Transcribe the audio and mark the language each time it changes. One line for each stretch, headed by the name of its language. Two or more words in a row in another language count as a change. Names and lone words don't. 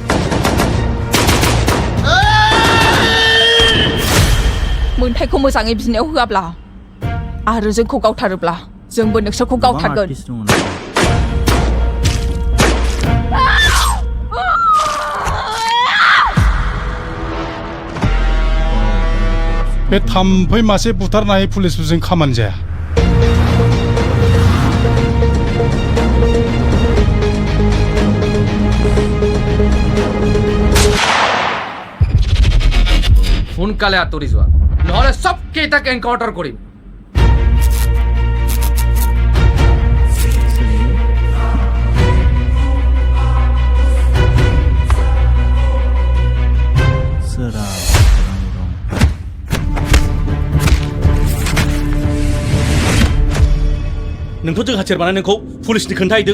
Bodo: मोन्थायखौ मोजाङै बिनायाव होआब्ला आरो जोंखौ गावथारोब्ला जोंबो नोंसोरखौ गावथारगोन। बे थाम्फै मासे बुथारनाय पुलिसफोरजों खामानि जाया।
Assamese: সোনকালে আঁতৰি যোৱা, নহ'লে চবকেইটাক এনকাউণ্টাৰ কৰিম।
Bodo: नोंथ' जों हाथियार बानायनायखौ पुलिसनि खोन्थाहैदों।